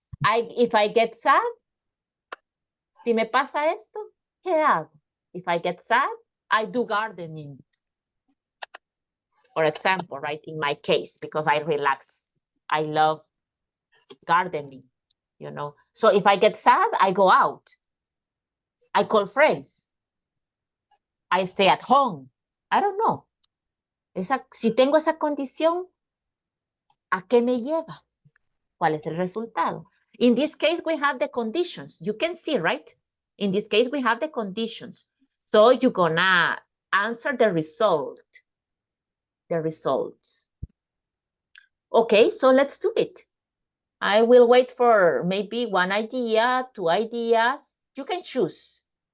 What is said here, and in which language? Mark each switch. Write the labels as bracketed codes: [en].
[en] If I get sad, [es] si me pasa esto, ¿qué hago? [en] If I get sad, I do gardening. For example, right, in my case, because I relax, I love gardening, you know. So if I get sad, I go out. I call friends. I stay at home. I don't know. [es] Si tengo esa condición, ¿a qué me lleva? ¿Cuál es el resultado? [en] In this case, we have the conditions. You can see, right? In this case, we have the conditions. So you're gonna answer the result. The results. Okay, so let's do it. I will wait for maybe one idea, 2 ideas. You can choose.